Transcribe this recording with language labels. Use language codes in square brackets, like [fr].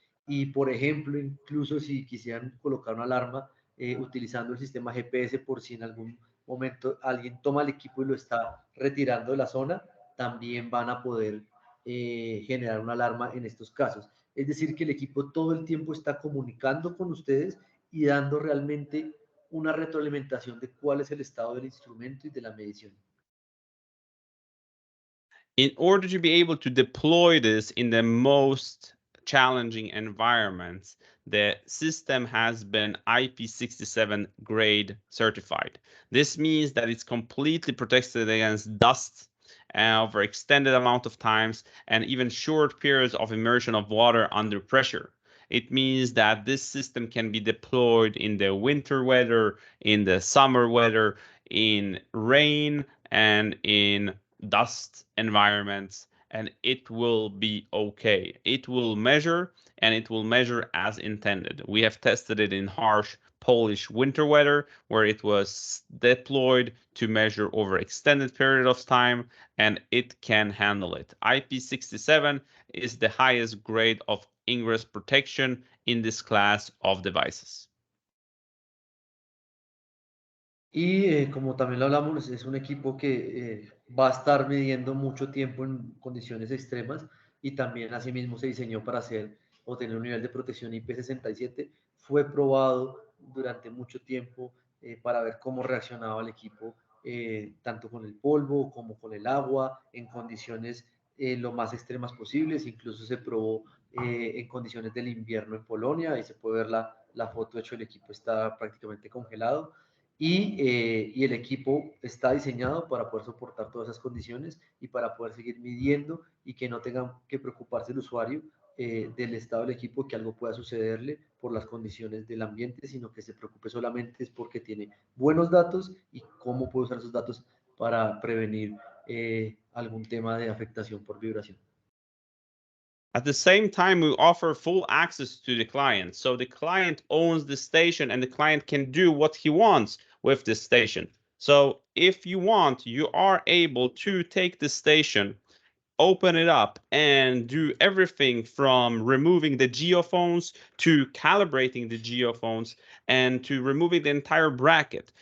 [es] Y, por ejemplo, incluso si quisieran colocar una alarma utilizando el sistema GPS por si en algún momento alguien toma el equipo y lo está retirando de la zona, también van a poder generar una alarma en estos casos. Es decir, que el equipo todo el tiempo está comunicando con ustedes y dando realmente una retroalimentación de cuál es el estado del instrumento y de la medición. [en] In order to be able to deploy this in the most challenging environments, the system has been IP67 grade certified. This means that it's completely protected against dust over extended amount of times and even short periods of immersion of water under pressure. It means that this system can be deployed in the winter weather, in the summer weather, in rain, and in dust environments, and it will be okay. It will measure, and it will measure as intended. We have tested it in harsh Polish winter weather, where it was deployed to measure over extended period of time, and it can handle it. IP67 is the highest grade of ingress protection in this class of devices. [es] Y como también lo hablamos, es un equipo que va a estar midiendo mucho tiempo en condiciones extremas y también asimismo se diseñó para hacer o tener un nivel de protección IP67. Fue probado durante mucho tiempo para ver cómo reaccionaba el equipo, tanto con el polvo como con el agua, en condiciones lo más extremas posibles. Incluso se probó en condiciones del invierno en Polonia. Ahí se puede ver la foto. De hecho, el equipo está prácticamente congelado. Y el equipo está diseñado para poder soportar todas esas condiciones y para poder seguir midiendo y que no tengan que preocuparse el usuario del estado del equipo, que algo pueda sucederle por las condiciones del ambiente, sino que se preocupe solamente es porque tiene buenos datos y cómo puede usar esos datos para prevenir algún tema de afectación por vibración. [en] At the same time, we offer full access to the client. So the client owns the station and the client can do what he wants with this station. So if you want, you are able to take the station, open it up, and do everything from removing the geophones to calibrating the geophones and to removing the entire bracket.